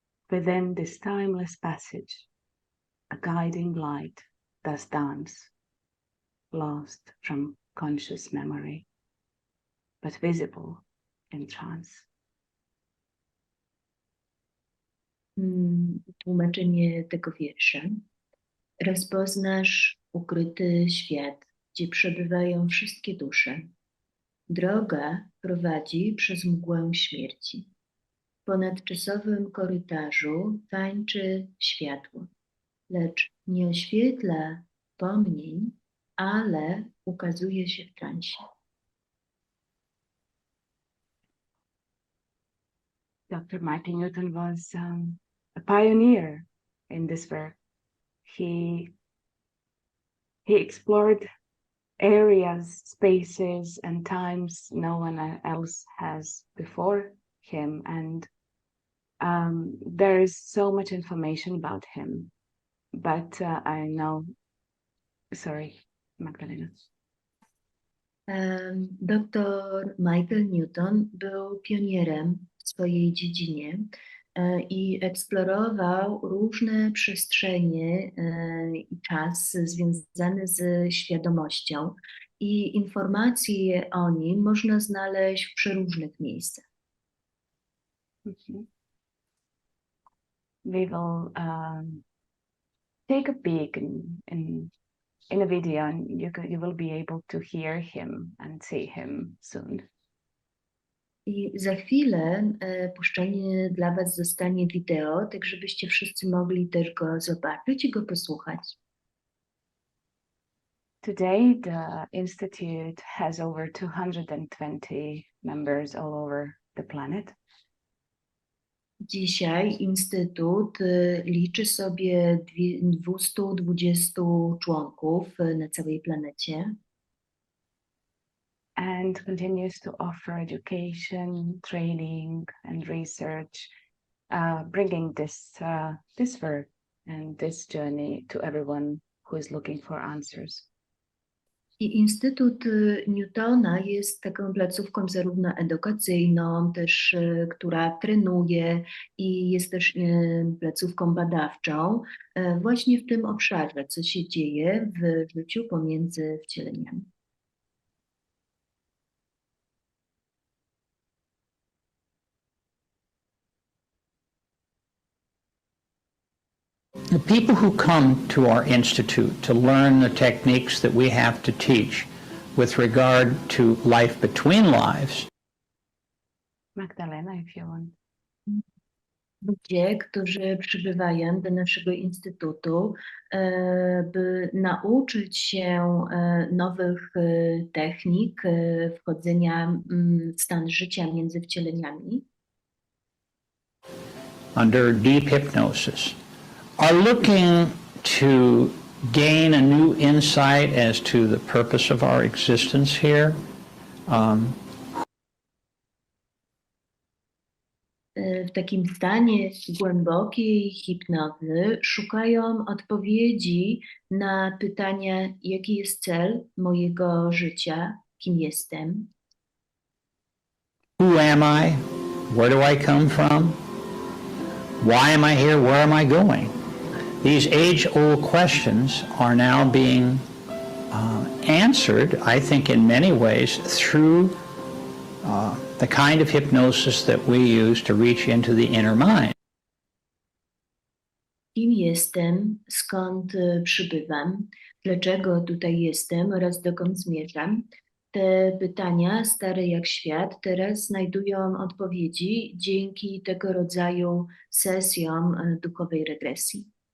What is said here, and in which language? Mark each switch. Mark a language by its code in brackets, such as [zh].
[en] Within this timeless passage, a guiding light does dance, lost from conscious memory, but visible in trance. [pl] Tłumaczenie tego wiersza. Rozpoznasz ukryty świat, gdzie przebywają wszystkie dusze. Droga prowadzi przez mgłę śmierci. W ponadczasowym korytarzu tańczy światło, lecz nie oświetla wspomnień, ale ukazuje się w transie. [en] Dr. Michael Newton was a pioneer in this work. He explored areas, spaces, and times no one else has before him, and there is so much information about him. But I know, sorry, Magdalena. [pl] Dr Michael Newton był pionierem w swojej dziedzinie i eksplorował różne przestrzenie i czas związane ze świadomością i informacje o nim można znaleźć w przeróżnych miejscach. [en] We will take a peek in a video, and you will be able to hear him and see him soon. [pl] I za chwilę puszczenie dla Was zostanie wideo, tak żebyście wszyscy mogli też go zobaczyć i go posłuchać. [en] Today, the Institute has over 220 members all over the planet. [pl] Dzisiaj Instytut liczy sobie 220 członków na całej planecie. [en] And continues to offer education, training, and research, bringing this work and this journey to everyone who is looking for answers. [pl] I Instytut Newtona jest taką placówką zarówno edukacyjną, też która trenuje i jest też placówką badawczą właśnie w tym obszarze, co się dzieje w życiu pomiędzy wcieleniami. [en] The people who come to our institute to learn the techniques that we have to teach with regard to life between lives. Magdalena, if you want. [pl] Ludzie, którzy przybywają do naszego instytutu, by nauczyć się nowych technik wchodzenia w stan życia między wcieleniami, [en] under deep hypnosis, are looking to gain a new insight as to the purpose of our existence here. [pl] W takim stanie głębokiej hipnozy szukają odpowiedzi na pytania, jaki jest cel mojego życia, kim jestem, [en] Who am I? Where do I come from? Why am I here? Where am I going? These age-old questions are now being answered, I think, in many ways through the kind of hypnosis that we use to reach into the inner mind. [pl] kim jestem, skąd przybywam, dlaczego tutaj jestem oraz dokąd zmierzam. Te pytania, stare jak świat, teraz znajdują odpowiedzi dzięki tego rodzaju sesjom duchowej regresji.